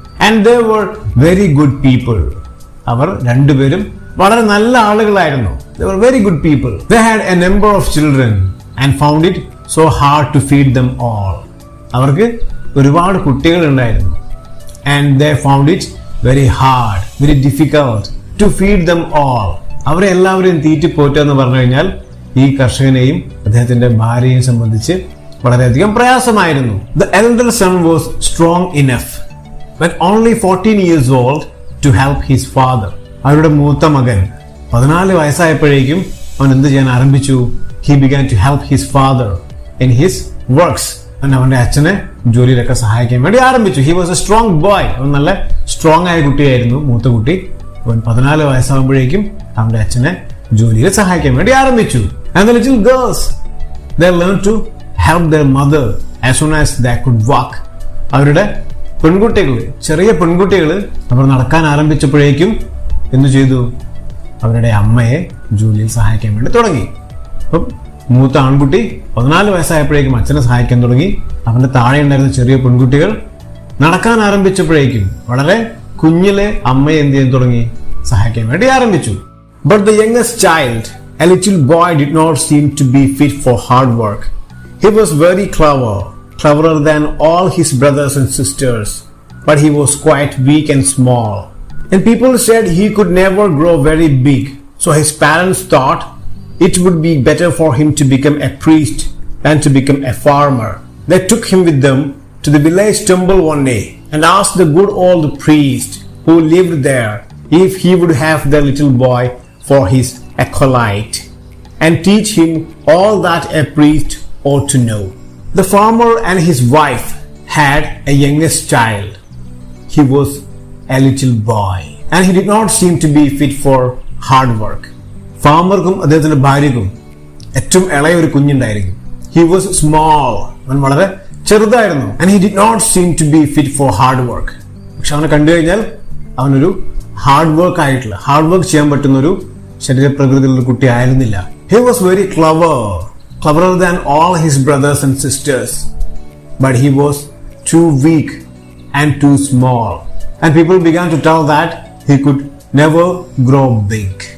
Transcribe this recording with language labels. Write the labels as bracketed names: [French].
[English] And they were very good people. [Malayalam] അവർ രണ്ടുപേരും വളരെ നല്ല ആളുകളായിരുന്നു. [English] They were very good people. They had a number of children and found it so hard to feed them all. [Malayalam] അവർക്ക് ഒരുപാട് കുട്ടികൾ ഉണ്ടായിരുന്നു. [English] And they found it very hard, very difficult to feed them all. [Malayalam] അവരെ എല്ലാവരെയും തീറ്റിപ്പോറ്റുക എന്ന് പറഞ്ഞു കഴിഞ്ഞാൽ ഈ കർഷകനെയും അദ്ദേഹത്തിന്റെ ഭാര്യയെയും സംബന്ധിച്ച് വളരെയധികം പ്രയാസമായിരുന്നു. [English] The elder son was strong enough when only 14 years old to help his father. [Malayalam] അവരുടെ മൂത്ത മകൻ 14 വയസ്സായപ്പോഴേക്കും അവൻ എന്ത് ചെയ്യാൻ ആരംഭിച്ചു? [English] He began to help his father in his works. [Malayalam] അവന്റെ അച്ഛനെ ജോലിയിലൊക്കെ സഹായിക്കാൻ വേണ്ടി ആരംഭിച്ചു. [English] He was a strong boy. [Malayalam] അവൻ നല്ല സ്ട്രോങ് ആയ കുട്ടിയായിരുന്നു, മൂത്ത കുട്ടി. അവൻ 14 വയസ്സാകുമ്പോഴേക്കും അവന്റെ അച്ഛനെ ജോലിയിൽ സഹായിക്കാൻ വേണ്ടി ആരംഭിച്ചു. [English] And the little girls, they learned to help their mother as soon as they could walk. [Malayalam] അവരുടെ ചെറിയ പെൺകുട്ടികൾ അവർ നടക്കാൻ ആരംഭിച്ചപ്പോഴേക്കും എന്തു ചെയ്തു? അവരുടെ അമ്മയെ ജോലിയിൽ സഹായിക്കാൻ വേണ്ടി തുടങ്ങി. അപ്പം മൂത്ത ആൺകുട്ടി 14 വയസ്സായപ്പോഴേക്കും അച്ഛനെ സഹായിക്കാൻ തുടങ്ങി. അവന്റെ താഴെ ഉണ്ടായിരുന്ന ചെറിയ പെൺകുട്ടികൾ നടക്കാൻ ആരംഭിച്ചപ്പോഴേക്കും വളരെ കുഞ്ഞിലെ അമ്മയെ എന്ത് ചെയ്യാൻ തുടങ്ങി? സഹായിക്കാൻ വേണ്ടി ആരംഭിച്ചു. [English] But the youngest child, a little boy, did not seem to be fit for hard work. He was very cleverer than all his brothers and sisters, but he was quite weak and small. And people said he could never grow very big, so his parents thought it would be better for him to become a priest than to become a farmer. They took him with them to the village temple one day and asked the good old priest who lived there if he would have the little boy for his acolyte and teach him all that a priest ought to know. The farmer and his wife had a youngest child. He was a little boy and he did not seem to be fit for hard work. [Malayalam] ഫാമർക്കും അദ്ദേഹത്തിന്റെ ഭാര്യക്കും ഏറ്റവും ഇളയ ഒരു കുഞ്ഞുണ്ടായിരിക്കും. [English] He was small. [Malayalam] അവൻ വളരെ ചെറുതായിരുന്നു. [English] And he did not seem to be fit for hard work. [Malayalam] പക്ഷെ അവനെ കണ്ടു കഴിഞ്ഞാൽ അവനൊരു ഹാർഡ് വർക്ക് ചെയ്യാൻ പറ്റുന്ന ഒരു ശരീരപ്രകൃതിയിലുള്ള കുട്ടി ആയിരുന്നില്ല. [English] He was very clever. cleverer than all his brothers and sisters, but he was too weak and too small. And people began to tell that he could never grow big.